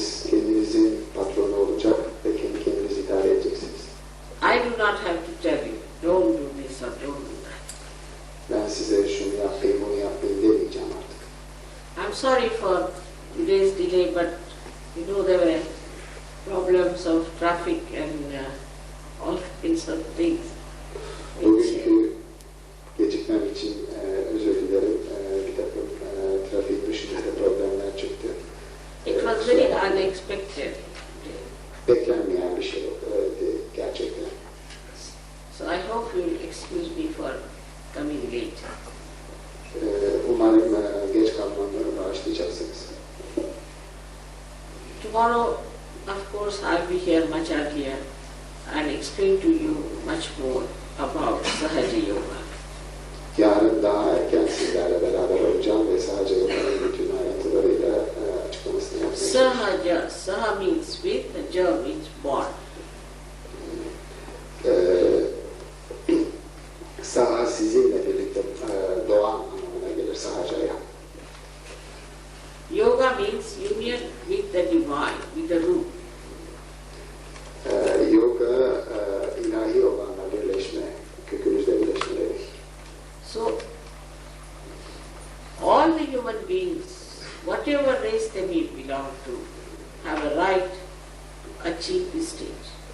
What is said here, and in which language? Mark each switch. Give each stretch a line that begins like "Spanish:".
Turkish: Kendinizin patronu olacak ve kendi kendinizi idare edeceksiniz.
English: I do not have to tell you, don't do this or don't do that.
Turkish: Ben size şunu yapayım, bunu yapayım demeyeceğim artık.
English: I'm sorry for today's delay, but you know there were problems of traffic and all kinds of things.
Turkish: Bugünkü gecikmem için özür dilerim. Bir takım trafik dışında da problemler çıktı.
English: It was very unexpected.
Turkish: Beklenmeyen bir şey oldu gerçekten.
English: So I hope you will excuse me for coming late.
Turkish: Umarım geç kalmamı bağışlayacaksınız.
English: Tomorrow, of course, I'll be here much earlier and explain to you much more about Sahaja Yoga.
Turkish: Yarın daha erken sizlerle beraber olacağım ve sadece yoganın bütün ayrıntılarıyla açıklamasını yapmaya çalışacağım.
English: Sahaja, Saha means with, Ja means born.
Turkish: Saha sizinle birlikte doğan anlamına gelir Sahaja'ya.
English: Yoga means union with the divine, with the root.
Turkish: Yoga ilahi olanla birleşme, kökümüzle birleşme demek.
English: So, all the human beings, whatever race they may belong to, have a right to achieve this stage.